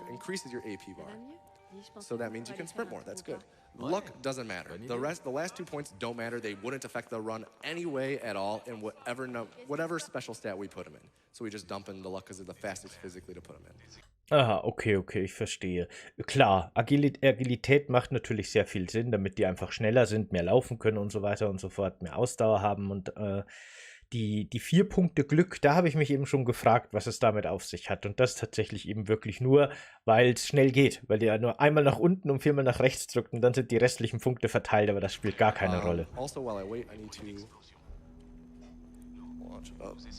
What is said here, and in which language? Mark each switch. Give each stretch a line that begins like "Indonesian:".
English: It increases your AP bar. So that means you can sprint more. That's good. Luck doesn't matter. The last 2 points don't matter. They wouldn't affect the run anyway at all in whatever special stat we put them in. So we just dump in the luck because they're the fastest physically to put them in.
German: Aha, okay, ich verstehe. Klar, Agilität macht natürlich sehr viel Sinn, damit die einfach schneller sind, mehr laufen können und so weiter und so fort, mehr Ausdauer haben und die 4 Punkte Glück, da habe ich mich eben schon gefragt, was es damit auf sich hat. Und das tatsächlich eben wirklich nur, weil es schnell geht, weil der nur einmal nach unten und 4-mal nach rechts drückt und dann sind die restlichen Punkte verteilt, aber das spielt gar keine Rolle.
English: Also, while I wait, I need to launch up.